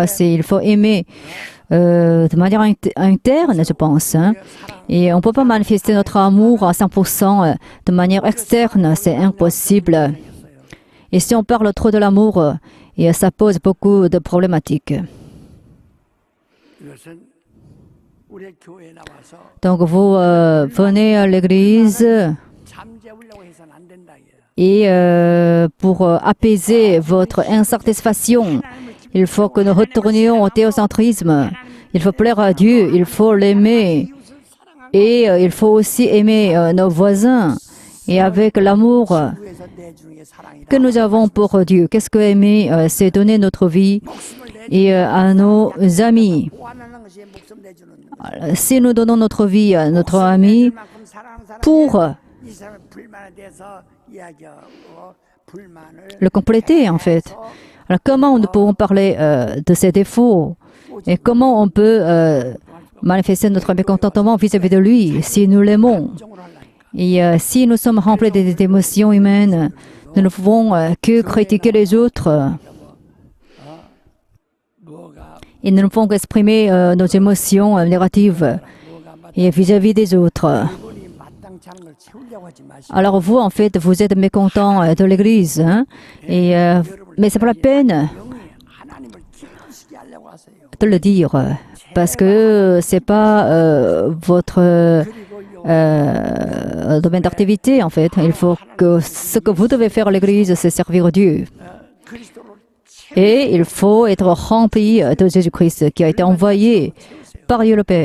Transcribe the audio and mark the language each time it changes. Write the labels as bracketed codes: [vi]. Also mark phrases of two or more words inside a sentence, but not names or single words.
[fr] Il faut aimer de manière interne, je pense. Et on ne peut pas manifester notre amour à 100% de manière externe, c'est impossible. Et si on parle trop de l'amour, et ça pose beaucoup de problématiques. [ko] 이것은 우리 교회에 나와서 [fr] Donc vous venez à l'église [ko] 잠재우려고 해서는 안 된다 이거예요. [fr] et pour apaiser votre insatisfaction, il faut que nous retournions au théocentrisme. Il faut plaire à Dieu, il faut l'aimer et il faut aussi aimer nos voisins. Et avec l'amour [ko] 주에서 내주는 게 사랑이다. [fr] que nous avons pour Dieu, qu'est-ce que aimer? C'est donner notre vie et à nos amis. [ko] 보완하는 것이 목숨 내주는 [fr] Si nous donnons notre vie à notre ami [ko] 만큼 사랑하는 사람이 [fr] pour [ko] 이 사람의 불만에 대해서 이야기하고 불만을 [fr] le compléter en fait. Alors comment nous pouvons parler de ses défauts et comment on peut manifester notre mécontentement vis-à-vis de lui si nous l'aimons? [ko] 정으로 하려니까. [fr] Et si nous sommes remplis d'émotions humaines, nous ne pouvons que critiquer les autres [ko] 뭐가 [fr] et nous ne pouvons qu'exprimer nos émotions négatives [ko] 뭐가 [fr] et vis-à-vis des autres. [ko] 이분이 마땅치 않은 걸 채우려고 하지 마시고 [fr] Alors vous, en fait, vous êtes mécontents de l'Église, hein, et, mais c'est pas la peine [ko] 영이 하나님을 기쁘시게 하려고 하세요. [fr] de le dire, parce que c'est pas votre domaine d'activité, en fait. Il faut que ce que vous devez faire à l'Église, c'est servir Dieu. [ko] 그리스도로 [fr] Et il faut être rempli de Jésus-Christ qui a été envoyé par Dieu le Père.